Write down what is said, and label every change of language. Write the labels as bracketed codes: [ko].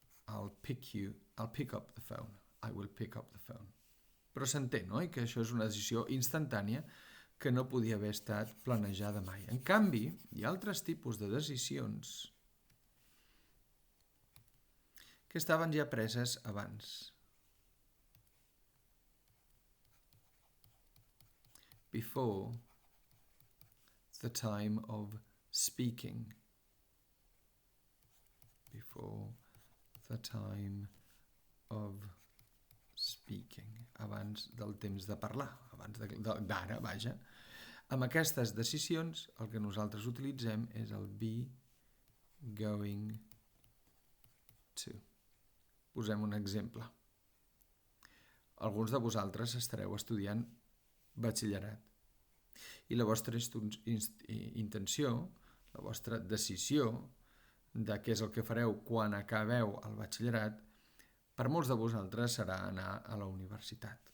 [en] I'll pick up the phone. I will pick up the phone. [ca] Però s'entén, oi? Que això és una decisió instantània que no podia haver estat planejada mai. En canvi, hi ha altres tipus de decisions que estaven ja preses abans. [en] Before the time of speaking. Before the time of speaking. [ca] Abans del temps de parlar. Abans d'ara, vaja. Amb aquestes decisions, el que nosaltres utilitzem és el be going to. Posem un exemple. Alguns de vosaltres estareu estudiant batxillerat i la vostra intenció, la vostra decisió de què és el que fareu quan acabeu el batxillerat, per molts de vosaltres serà anar a la universitat.